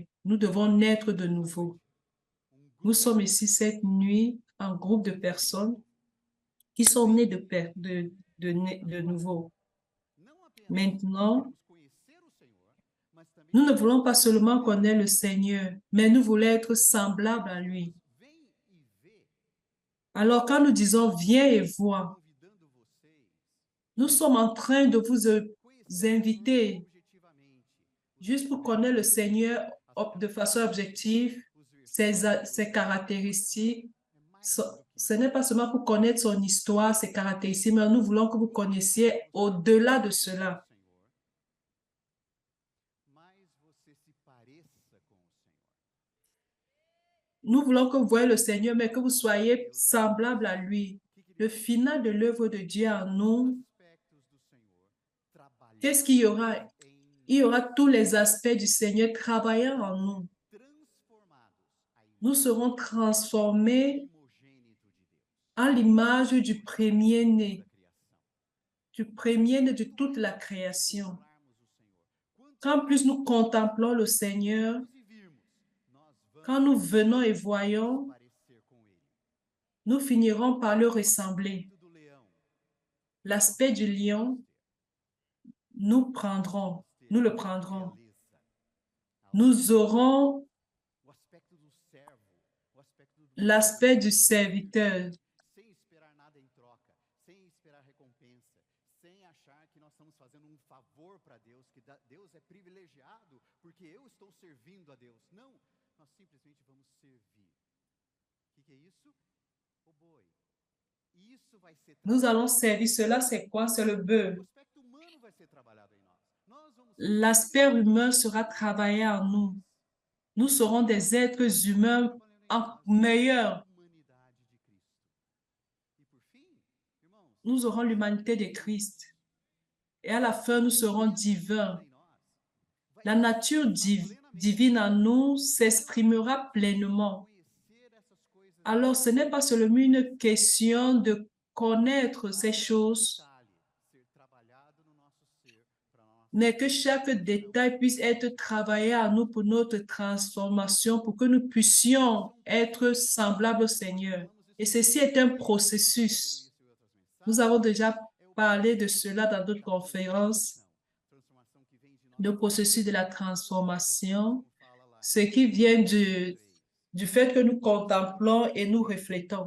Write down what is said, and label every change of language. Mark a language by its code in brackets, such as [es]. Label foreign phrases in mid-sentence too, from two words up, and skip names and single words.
[fr] Nous devons naître de nouveau. Nous sommes ici cette nuit, un groupe de personnes qui sont nées de nouveau. Maintenant, nous ne voulons pas seulement connaître le Seigneur, mais nous voulons être semblables à lui. Alors, quand nous disons viens et vois, [pt] convidando vocês [fr] nous sommes en train de vous [pt] conhecerem muito [fr] inviter [pt] objetivamente os [fr] juste pour [pt] aspectos [fr] connaître le [pt] do Senhor, [fr] Seigneur [pt] as [fr] de façon [pt] características, [fr] objective, [pt] os versículos, [fr] ses caractéristiques. [pt] é mais do que [fr] Ce [pt] isso. [fr] n'est pas seulement pour connaître son histoire, ses caractéristiques, mais nous voulons que vous [pt] Quanto mais [fr] connaissiez [pt] você [fr] au-delà de [pt] conheça o [fr] cela. [pt] Senhor, mais você se pareça com o Senhor. [fr] Nous voulons que vous voyez le Seigneur, mais que vous [pt] A obra de [fr] soyez [pt] Deus em nós, [fr] semblable à lui. [pt] o que que ele [fr] Le [pt] vai fazer? [fr] final de l'œuvre de Dieu en [pt] Todos os [fr] nous, [pt] aspectos do Senhor [fr] qu'est-ce qu'il y [pt] trabalhando [fr] aura? [pt] em [fr] Il y [pt] nós, [fr] aura tous les aspects du Seigneur travaillant en nous. [pt] transformados à [fr] Nous serons [pt] imagem do [fr] transformés [pt] primogênito de Deus, [fr] à l'image du [pt] do irmão [fr] premier-né, [pt] da criação. [fr] du premier-né de [pt] Quanto [fr] toute la [pt] mais [fr] création. [pt] contemplarmos o Senhor, quanto [fr] Quand plus [pt] mais [fr] nous contemplons le Seigneur, [pt] olharmos e virmos, nós [fr] quand nous [pt] vamos [fr] venons et [pt] se [fr] voyons, [pt] parecer com Ele. [fr] nous finirons par le [pt] O [fr] ressembler. [pt] aspecto do leão [fr] L'aspect du [pt] nós [fr] lion, [pt] vamos ter. [fr] nous [pt] Nós [fr] prendrons, [pt] vamos ter [fr] nous le [pt] a [fr] prendrons. [pt] realeza, a [fr] Nous [pt] autoridade, [fr] aurons [pt] o aspecto do servo, o aspecto do [fr] l'aspect du [pt] servidor, [fr] serviteur. [pt] sem esperar nada em troca, sem esperar recompensa, sem achar que nós estamos fazendo um favor para Deus, que Deus é privilegiado porque eu estou servindo a Deus. Não, nós simplesmente vamos servir. O que é isso? O boi. Isso vai ser [fr] Nous allons [pt] trabalhado. [fr] servir. Cela, c'est quoi? C'est le bœuf. [pt] O aspecto humano vai ser trabalhado em nós. Nós vamos ser [fr] L'aspect humain [pt] melhores [fr] sera travaillé en [pt] pessoas. [fr] nous. Nous serons des êtres humains [pt] Trabalhando em nós [fr] meilleurs. [pt] a humanidade de Cristo. E por fim, irmãos, [fr] Nous aurons l'humanité de Christ. Et à la fin, nous serons [pt] natureza [fr] divins. [pt] divina em nós vai [fr] La [pt] se [fr] nature [pt] expressar plenamente. [fr] divine en nous [pt] Então, [fr] s'exprimera pleinement. [pt] conhecer essas coisas [fr] Alors, ce n'est pas seulement une question de connaître ces [pt] cada [fr] choses, [pt] detalhe ser trabalhado no nosso ser para nossa [fr] mais que chaque [pt] transformação. [fr] détail puisse être travaillé à nous pour notre transformation, pour que nous puissions être semblables au Seigneur. Et ceci est un processus. Nous avons déjà parlé de cela dans d'autres conférences, le processus de la transformation, ce qui vient du fait que nous contemplons et nous reflétons.